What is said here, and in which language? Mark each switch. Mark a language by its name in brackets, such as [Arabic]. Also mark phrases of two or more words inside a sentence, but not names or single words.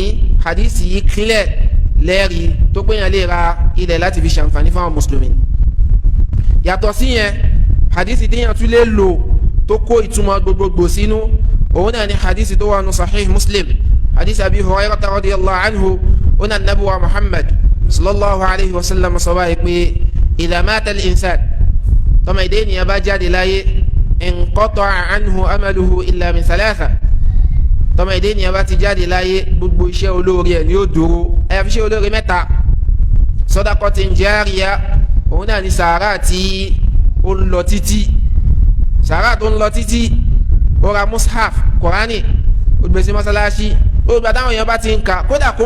[Yoruba] hadisi yìí kílẹ̀ lẹ́rìí tó pé yẹn lè ra ilẹ̀ láti fi ṣàǹfààní fáwọn mùsùlùmí. yàtọ̀ sí yẹn hadisi téèyàn tún lè lò tó kó ìtumọ̀ gbogbogbò sínú òun náà ni hadisi tó wà nù Sahih Muslim hadisi Abi Hurayrah [Arabic] رضي الله عنه [Yoruba] ona nabuwa Muhammad [Arabic] صلى الله عليه وسلم [Yoruba] sọ báyìí pé [Arabic] إذا مات الإنسان [Yoruba] tọ́mọ ìdè ènìyàn bá jáde láyé [Arabic] انقطع عنه عمله إلا من ثلاثة. [Yoruba] tọ́mọ ìdè ènìyàn bá ti jáde láyé gbogbo iṣẹ́ olóore ẹ̀ ni ó dúró àyàfi iṣẹ́ olóore mẹ́ta. [Arabic] صدقة جارية [Yoruba] òun náà ni sàárà tí ó ń lọ títí sàárà tó ń lọ títí ó ra mushaf Kùránì ó gbé sí mọ́sálásí ó gba táwọn èèyàn bá ti ń kà kódà kó